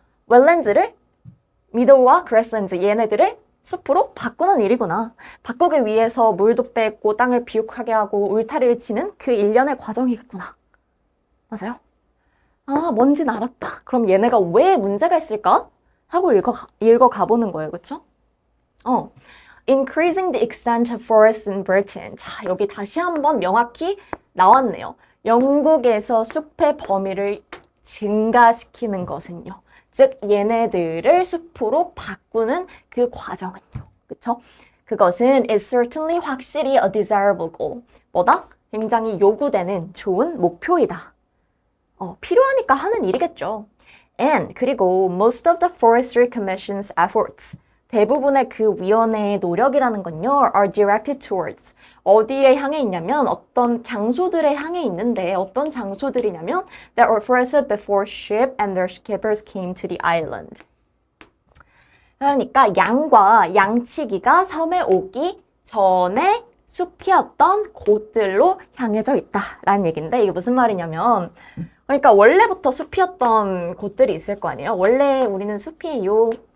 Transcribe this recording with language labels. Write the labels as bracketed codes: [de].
[ko] 웰랜드를 미도와 그래스랜드 얘네들을 숲으로 바꾸는 일이구나. 바꾸기 위해서 물도 뺏고 땅을 비옥하게 하고 울타리를 치는 그 일련의 과정이겠구나. 맞아요? 뭔진 알았다. 그럼 얘네가 왜 문제가 있을까? 하고 읽어가 보는 거예요. 그쵸? [en] Increasing the extent of forests in Britain. [ko] 자, 여기 다시 한번 명확히 나왔네요. 영국에서 숲의 범위를 증가시키는 것은요. 즉, 얘네들을 숲으로 바꾸는 그 과정은요. 그쵸? 그것은 [en] is certainly [ko] 확실히 [en] a desirable goal. [ko] 뭐다? 굉장히 요구되는 좋은 목표이다. 필요하니까 하는 일이겠죠. [en] And [ko] 그리고 [en] most of the Forestry Commission's efforts. [ko] 대부분의 그 위원회의 노력이라는 건요, [en] are directed towards. [ko] 어디에 향해 있냐면, 어떤 장소들에 향해 있는데, 어떤 장소들이냐면, [en] that were forested before ship and their skippers came to the island. [ko] 그러니까 양과 양치기가 섬에 오기 전에 숲이었던 곳들로 향해져 있다라는 얘기인데, 이게 무슨 말이냐면, 그러니까 원래부터 숲이었던 곳들이 있을 거 아니에요? 원래 우리는 숲이에요.